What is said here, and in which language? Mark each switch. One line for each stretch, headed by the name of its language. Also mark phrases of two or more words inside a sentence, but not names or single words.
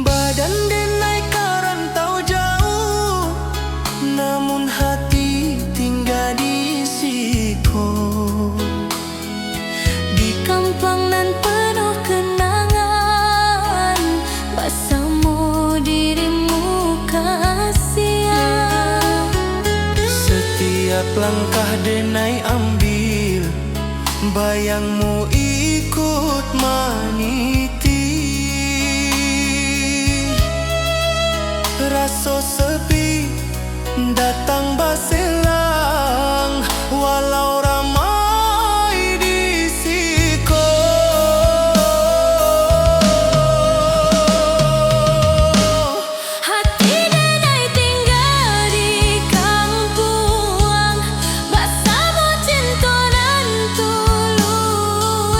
Minangkabau: badan denai karantau jauh, namun hati tinggal di siko.
Indonesian: Di kampung nan penuh kenangan, bersama dirimu kasihan. Setiap langkah denai ambil, bayangmu ikut meniti. Rasa sepi datang berselang, walau ramai di siko.
Minangkabau: Hati denai tinggal di kampung, bersama cinta nan tuluy.